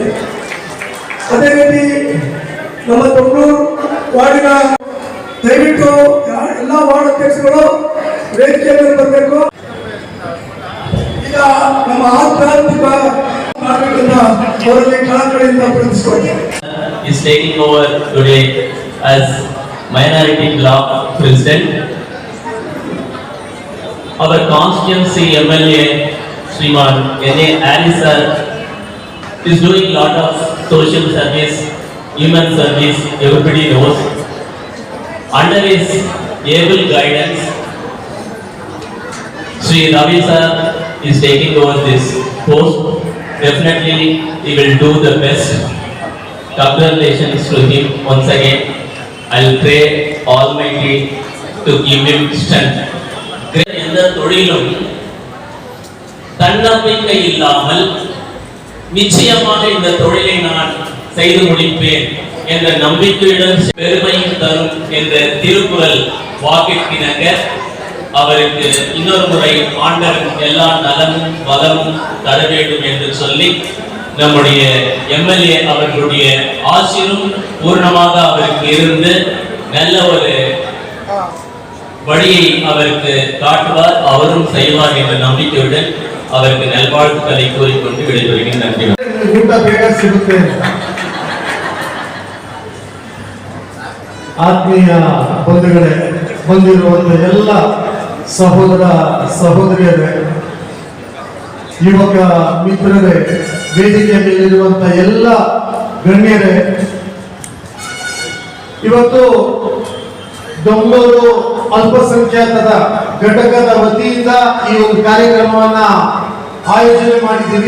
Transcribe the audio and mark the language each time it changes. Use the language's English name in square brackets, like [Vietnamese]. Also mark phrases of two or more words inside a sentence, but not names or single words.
[Kannada] ಅದೇ ರೀತಿ ನಮ್ಮ ತೊಂಗಳೂರು ವಾರ್ಡಿನ ದಯವಿಟ್ಟು ಎಲ್ಲ ವಾರ್ಡ್ ಅಧ್ಯಕ್ಷರುಗಳು ವೇದಿಕೆ ಮೇಲೆ ಬರಬೇಕು. ಈಗ ನಮ್ಮ ಆಧ್ಯಾತ್ಮಿಕ ನಾಟಕದಿಂದ ಅವರಲ್ಲಿ ಕಳಕಳಿಯಿಂದ ಪ್ರತಿಸ್ಕೊಳ್ತೇವೆ. [English] Is taking over today as minority block president. Our constituency MLA Sriman N.A. Harris is doing lot of social service, human service, everybody knows. Under his able guidance, Sri Ravi sir is taking over this post. Definitely he will do the best. Congratulations to him once again. I'll pray Almighty to give him strength. [Tamil] எந்த தொழிலும் தன்னம்பிக்கை இல்லாமல் நிச்சயமாக இந்த தொழிலை நான் செய்து முடிப்பேன் என்ற நம்பிக்கையுடன் பெருமையும் தரும் என்ற திருக்குறள் வாக்கிற்கிணங்க அவருக்கு இன்னொரு முறை ஆண்டவன் எல்லா நலமும் வளமும் தர வேண்டும் என்று சொல்லி நம்முடைய எம்எல்ஏ அவர்களுடைய ஆசீரும் பூர்ணமாக அவருக்கு இருந்து நல்ல ஒரு வழியை அவருக்கு காட்டுவார், அவரும் செய்வார் என்ற நம்பிக்கையுடன் அவருக்கு நல்வாழ்த்துக்களை கூறிக்கொண்டு விடைபெறுகிறேன். நன்றி. [Kannada] ಆತ್ಮೀಯ ಬಂಧುಗಳೇ, ಬಂದಿರುವಂತ ಎಲ್ಲ ಸಹೋದರ ಸಹೋದರಿಯರೇ, ಯುವಕ ಮಿತ್ರರೇ, ವೇದಿಕೆಯ ಮೇಲಿರುವಂತ ಎಲ್ಲ ಗಣ್ಯರೇ, ಇವತ್ತು ಬೆಂಗಳೂರು ಅಲ್ಪಸಂಖ್ಯಾತರ ಘಟಕದ ವತಿಯಿಂದ ಈ ಒಂದು ಕಾರ್ಯಕ್ರಮವನ್ನ ಆಯೋಜನೆ ಮಾಡಿದ್ದೀವಿ.